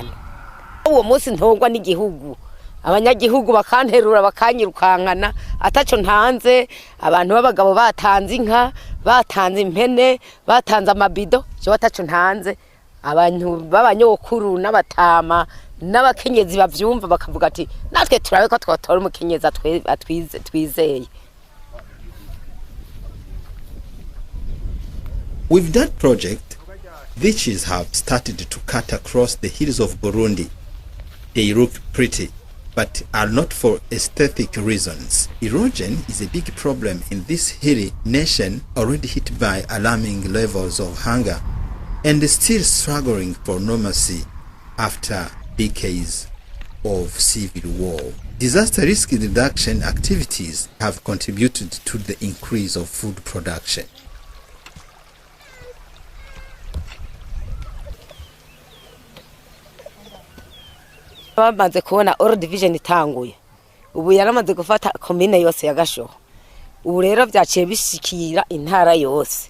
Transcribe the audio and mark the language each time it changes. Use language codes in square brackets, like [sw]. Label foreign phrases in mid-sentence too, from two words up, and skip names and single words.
[rn] Uwo munsi ntongwa n'igihugu abanyagihugu bakanterura bakanyirukankana ataco ntanze abantu babagabo batanze inka batanze impene batanze amabido cyo ataco ntanze abantu babanyokuru n'abatama n'abakenyezi bavyumva bakavuga ati natwe turabe ko twatora umukenyezi twizeye. [en] With that project, witches have started to cut across the hills of Burundi. They look pretty, but are not for aesthetic reasons. Erosion is a big problem in this hilly nation already hit by alarming levels of hunger and still struggling for normalcy after decades of civil war. Disaster risk reduction activities have contributed to the increase of food production. [rn] Bamaze kubona All Division itanguye ubu yaramaze gufata komine yose ya Gashoho ubu rero byaciye bishikira intara yose